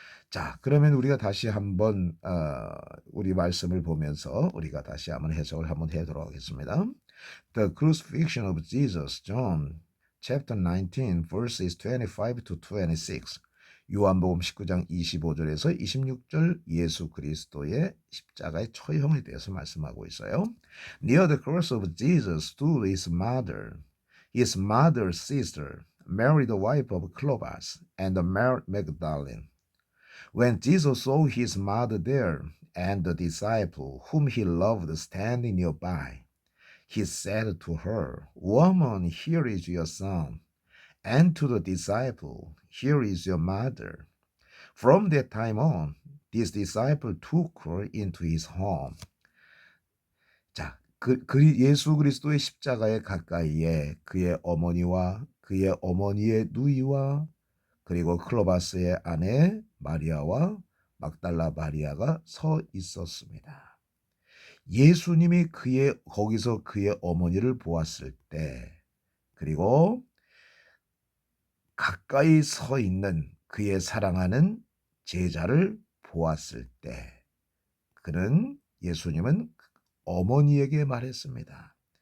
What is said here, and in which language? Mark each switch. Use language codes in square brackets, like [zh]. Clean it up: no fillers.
[ko] 자, 그러면 우리가 다시 한번 우리 말씀을 보면서 우리가 다시 한번 해석을 한번 해보도록 하겠습니다. [en] The crucifixion of Jesus, John chapter 19 verses 25 to 26. [ko] 요한복음 19장 25절에서 26절 예수 그리스도의 십자가의 처형에 대해서 말씀하고 있어요. [en] Near the cross of Jesus stood his mother's sister, Mary the wife of Clopas, and Mary Magdalene. When Jesus saw his mother there and the disciple whom he loved standing nearby, he said to her, Woman, here is your son. And to the disciple, Here is your mother. From that time on, this disciple took her into his home. [ko] 자, 예수 그리스도의 십자가의 가까이에 그의 어머니와 그의 어머니의 누이와 그리고 클로바스의 아내 마리아와 막달라 마리아가 서 있었습니다. 예수님이 거기서 그의 어머니를 보았을 때, 그리고 가까이 서 있는 그의 사랑하는 제자를 보았을 때, 예수님은 어머니에게 말했습니다.